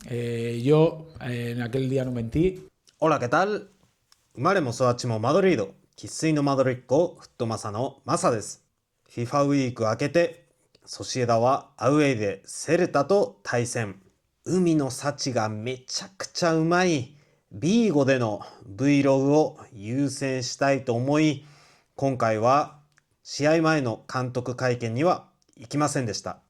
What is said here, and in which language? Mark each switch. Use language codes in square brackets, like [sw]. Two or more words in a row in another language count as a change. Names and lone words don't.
[es] Yo en aquel día no mentí. Hola, ¿qué tal? [ja] 生まれも育ちもマドリード、生粋のマドリッコ、フットマサのマサです。FIFA ウィーク明けて、ソシエダはアウェイでセルタと対戦。海の幸がめちゃくちゃうまいビーゴでの Vlog を優先したいと思い、今回は試合前の監督会見には行きませんでした。